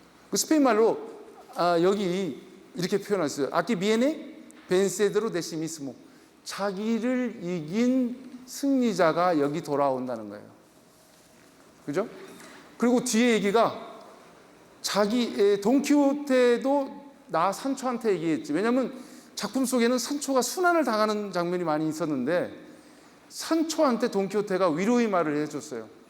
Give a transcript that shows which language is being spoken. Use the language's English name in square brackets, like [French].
[Korean] 그 스페인 말로 여기 이렇게 표현했어요. [Spanish] Aquí viene vencedor de sí mismo. [Korean] 자기를 이긴 승리자가 여기 돌아온다는 거예요. 그죠? 그리고 뒤에 얘기가 돈키호테도 나 산초한테 얘기했지. 왜냐하면 작품 속에는 산초가 순환을 당하는 장면이 많이 있었는데 산초한테 돈키호테가 위로의 말을 해줬어요.